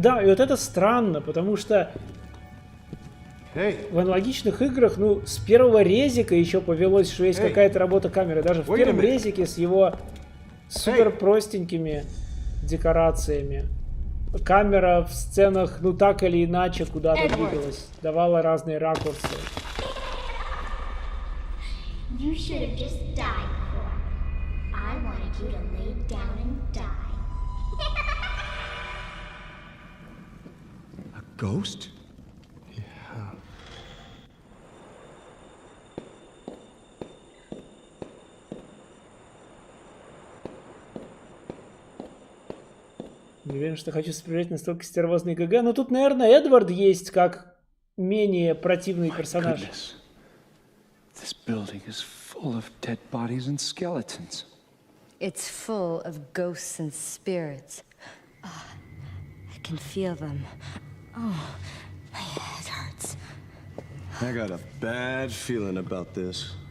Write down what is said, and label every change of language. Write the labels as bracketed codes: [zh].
[ru] Да, и вот это странно, потому что в аналогичных играх, ну, с первого резика еще повелось, что есть какая-то работа камеры. Даже в первом резике с его супер простенькими декорациями. Камера в сценах, ну, так или иначе куда-то двигалась, давала разные ракурсы. [en] You should have just died, Cor. I wanted you to lay down and die. A ghost? [ru] Не уверен, что хочу сопровождать настолько стервозный ГГ. Но тут, наверное, Эдвард есть как менее противный персонаж. [en] This building is full of dead bodies and skeletons. It's full of ghosts and spirits. Oh, I can feel them. Oh, my head hurts. I got a bad feeling about this.